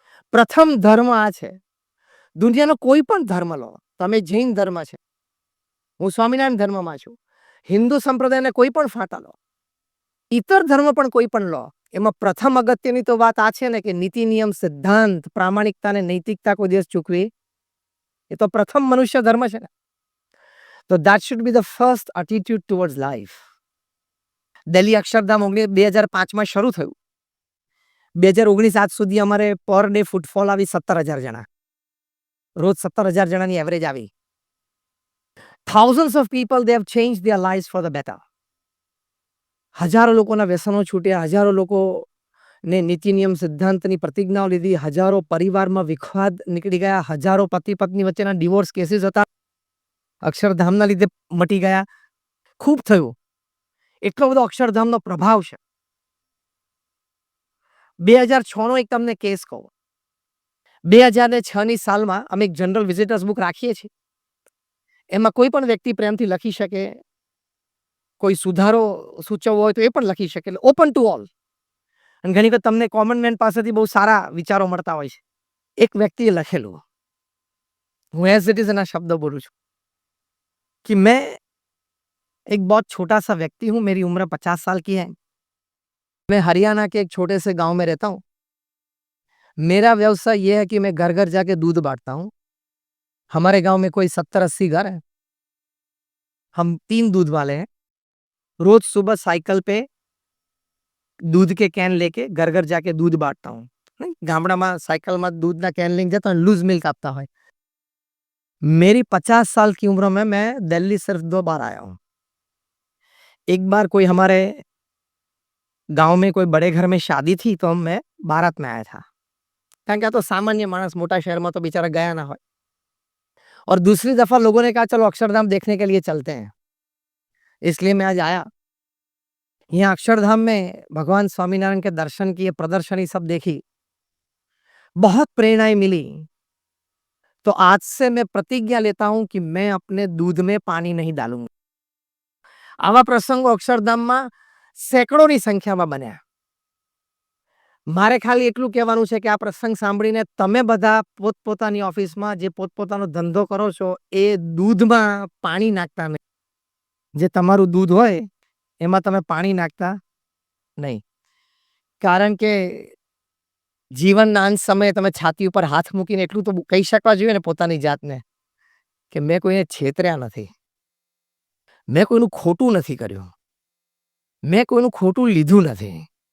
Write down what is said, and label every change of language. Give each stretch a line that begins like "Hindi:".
Gujarati: પ્રથમ ધર્મ આ છે. દુનિયાનો કોઈ પણ ધર્મ લો, તમે જૈન ધર્મ છે, હું સ્વામિનારાયણ ધર્મમાં છું, હિન્દુ સંપ્રદાયને કોઈ પણ ફાંટા લો, ઇતર ધર્મ પણ કોઈ પણ લો, એમાં પ્રથમ અગત્યની તો વાત આ છે ને કે નીતિ નિયમ, સિદ્ધાંત, પ્રામાણિકતા અને નૈતિકતા કોઈ દિવસ ચૂકવી, એ તો પ્રથમ મનુષ્ય ધર્મ છે ને.
English: તો that should be the first attitude towards life.
Gujarati: Delhi Akshardham 2005માં શરૂ થયું. 2019 આજ સુધી અમારે પર ડે ફૂટફોલ આવી 17,000 જણા. રોજ 17,000 જણાની એવરેજ આવી.
English: Thousands of people, they have changed their lives for the better.
Gujarati: હજારો લોકોના વ્યસનો છૂટ્યા, હજારો લોકોને નીતિ નિયમ સિદ્ધાંતની પ્રતિજ્ઞાઓ લીધી, હજારો પરિવારમાં વિખવાદ નીકળી ગયા, હજારો પતિ પત્ની વચ્ચેના ડિવોર્સ કેસીસ હતા અક્ષરધામના લીધે મટી ગયા. ખૂબ થયું. એટલો બધો અક્ષરધામનો પ્રભાવ છે. 2006નો એક તમને કેસ કહું. 2006ની સાલમાં અમે એક જનરલ વિઝિટર્સ બુક રાખીએ છીએ. એમાં કોઈ પણ વ્યક્તિ પ્રેમથી લખી શકે, કોઈ સુધારો સૂચવવો હોય તો એ પણ લખી શકે, એટલે ઓપન ટુ ઓલ. અને ઘણી વખત તમને કોમન મેન પાસેથી બહુ સારા વિચારો મળતા હોય છે. એક વ્યક્તિએ લખેલું,
Hindi: હું એઝ इट इज એના शब्द बोलूं છું कि मैं एक बहुत छोटा सा व्यक्ति हूं, मेरी उम्र 50 साल की है, मैं हरियाणा के एक छोटे से गांव में रहता हूं। मेरा व्यवसाय यह है कि मैं घर घर जाके दूध बांटता हूं। हमारे गांव में कोई 70-80 घर है, हम 3 दूध वाले हैं। रोज सुबह साइकिल पे दूध के कैन लेके घर घर जाके दूध बांटता हूं।
Gujarati: नहीं, गामडाમાં સાયકલમાં दूधના કેન લઈને જતા લૂઝ મિલ્ક આપતા હોય।
Hindi: मेरी 50 साल की उम्र में मैं दिल्ली सिर्फ 2 बार आया हूं। एक बार कोई हमारे गांव में कोई बड़े घर में शादी थी तो मैं बारात में आया था,
Gujarati: કારણ કે આ તો સામાન્ય માણસ મોટા શહેરમાં તો બિચારા ગયા ના હોય।
Hindi: और दूसरी दफा लोगों ने कहा चलो अक्षरधाम देखने के लिए चलते हैं, इसलिए मैं आज आया। यहाँ अक्षरधाम में भगवान स्वामीनारायण के दर्शन किए, प्रदर्शनी सब देखी, बहुत प्रेरणाएं मिली। तो आज से मैं प्रतिज्ञा लेता हूं कि मैं अपने दूध में पानी नहीं डालूंगा।
Gujarati: आवा प्रसंगो अक्षरधामમાં સેંકડોની સંખ્યામાં બન્યા। મારે ખાલી એટલું કહેવાનું છે કે આ પ્રસંગ સાંભળીને તમે બધા પોતપોતાની ઓફિસમાં જે પોતપોતાનો ધંધો કરો છો એ દૂધમાં પાણી નાખતા નહીં। જે તમારું દૂધ હોય એમાં તમે પાણી નાખતા નહીં, કારણ કે જીવનના અંત સમયે તમે છાતી ઉપર હાથ મૂકીને એટલું તો કહી શકવા જોઈએ ને પોતાની જાતને કે મેં કોઈને છેતર્યા નથી, મેં કોઈનું ખોટું નથી કર્યું, મેં કોઈનું ખોટું લીધું નથી।